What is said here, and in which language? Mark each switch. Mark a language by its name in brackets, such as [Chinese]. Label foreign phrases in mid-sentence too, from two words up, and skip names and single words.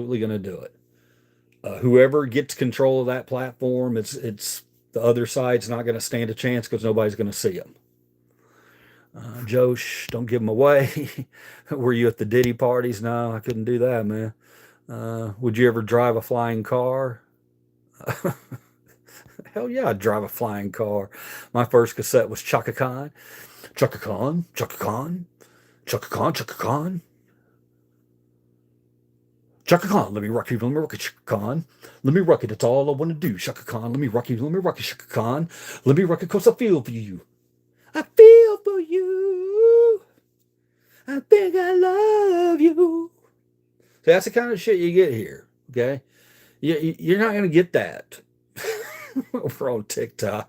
[English] They're absolutely going to do it. Whoever gets control of that platform, it's the other side's not going to stand a chance because nobody's going to see them. Joe, shh, don't give them away. Were you at the Diddy parties? No, I couldn't do that, man. Would you ever drive a flying car? Hell yeah, I'd drive a flying car. My first cassette was Chaka Khan. Chaka Khan, Chaka Khan, Chaka Khan, Chaka Khan. Chaka Khan, let me rock you, let me rock you, Chaka Khan. Let me rock it, that's all I want to do. Chaka Khan, let me rock you, Chaka Khan. Let me rock it cause I feel for you. I feel for you. I think I love you. So that's the kind of shit you get here, okay? You're not going to get that over on TikTok.